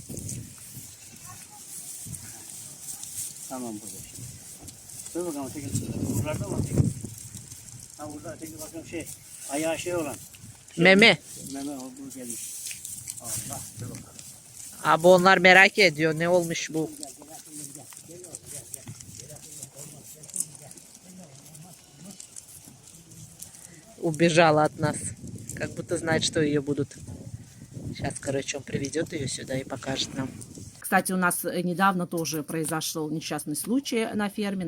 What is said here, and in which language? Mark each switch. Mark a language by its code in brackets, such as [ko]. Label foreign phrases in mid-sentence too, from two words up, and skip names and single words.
[tr] Tamam burada işte. Dur bakalım öteki. Buralarda mı öteki? Ha burada öteki bakın ayağı olan. Meme. Meme o bu gelmiş. Allah dur bakalım. Abi onlar merak ediyor ne olmuş bu. [ru] Убежала от нас. Как будто знает, что ее будут. Сейчас, короче, он приведет ее сюда и покажет нам. Кстати, у нас недавно тоже произошел несчастный случай на ферме.